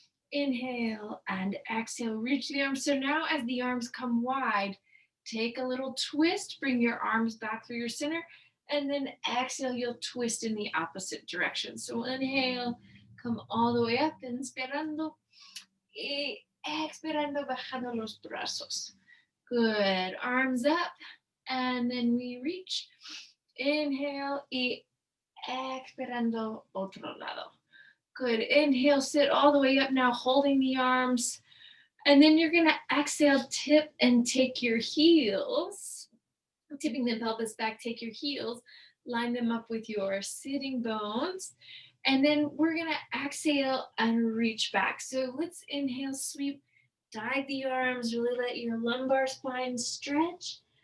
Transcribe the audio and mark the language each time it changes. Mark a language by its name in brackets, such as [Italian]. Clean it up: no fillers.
[English] Inhale and exhale, reach the arms. So now as the arms come wide, take a little twist, bring your arms back through your center, and then exhale, you'll twist in the opposite direction. So inhale, come all the way up, [Spanish] inspirando, y expirando, bajando los brazos. [English] Good, arms up, and then we reach. Inhale, [Spanish] y expirando, otro lado. [English] Good. Inhale, sit all the way up now, holding the arms. And then you're going to exhale, tip and take your heels. Tipping the pelvis back, take your heels, line them up with your sitting bones. And then we're going to exhale and reach back. So let's inhale, sweep, dive the arms, really let your lumbar spine stretch.